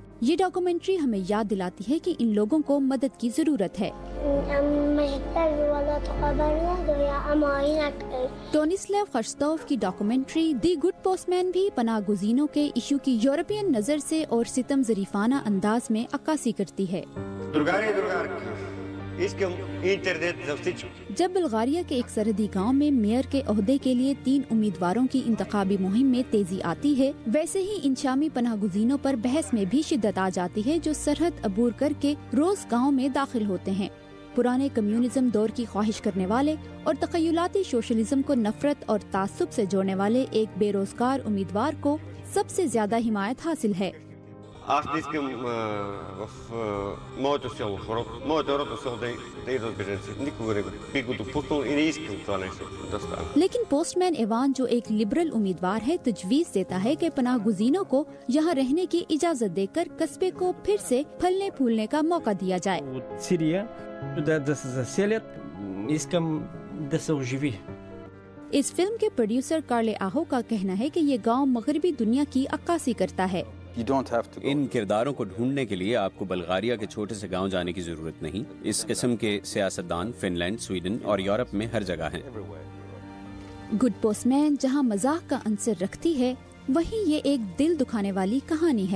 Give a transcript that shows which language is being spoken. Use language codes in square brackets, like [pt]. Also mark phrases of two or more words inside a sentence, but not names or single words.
[ur] یہ ڈاکومنٹری ہمیں یاد دلاتی ہے کہ ان لوگوں کو مدد کی ضرورت ہے۔ ٹونیسلیو خرستوف کی ڈاکومنٹری دی گڈ پوسٹ مین بھی پناہ گزینوں کے ایشو کی یورپین نظر سے اور ستم ظریفانہ انداز میں عکاسی کرتی ہے۔ جب بلغاریہ کے ایک سرحدی گاؤں میں میئر کے عہدے کے لیے 3 امیدواروں کی انتخابی مہم میں تیزی آتی ہے، ویسے ہی ان شامی پناہ گزینوں پر بحث میں بھی شدت آ جاتی ہے جو سرحد عبور کر کے روز گاؤں میں داخل ہوتے ہیں. پرانے کمیونزم دور کی خواہش کرنے والے اور تخیلاتی سوشلزم کو نفرت اور تعصب سے جوڑنے والے ایک بے روزگار امیدوار کو سب سے زیادہ حمایت حاصل ہے. [bg] Аз не искам в моето село, моето родно село да идват бежанци. Никога не би го допуснал и не искам това нещо да стане. [ur] لیکن پوسٹ مین ایوان جو ایک لبرل امیدوار ہے تجویز دیتا ہے کہ پناہ گزینوں کو یہاں رہنے کی اجازت دے کر قصبے کو پھر سے پھلنے پھولنے کا موقع دیا جائے. [bg] Сирия да се заселят, искам да се оживи। [ur] اس فلم کے پروڈیوسر کارلے آہو کا کہنا ہے کہ یہ گاؤں مغربی دنیا کی عکاسی کرتا ہے. ان کرداروں کو ڈھونڈنے کے لیے آپ کو بلغاریہ کے چھوٹے سے گاؤں جانے کی ضرورت نہیں. اس قسم کے سیاستدان فن لینڈ، سویڈن اور یورپ میں ہر جگہ ہیں. گڈ پوسٹ مین جہاں مذاق کا عنصر رکھتی ہے، وہیں یہ ایک دل دکھانے والی کہانی ہے.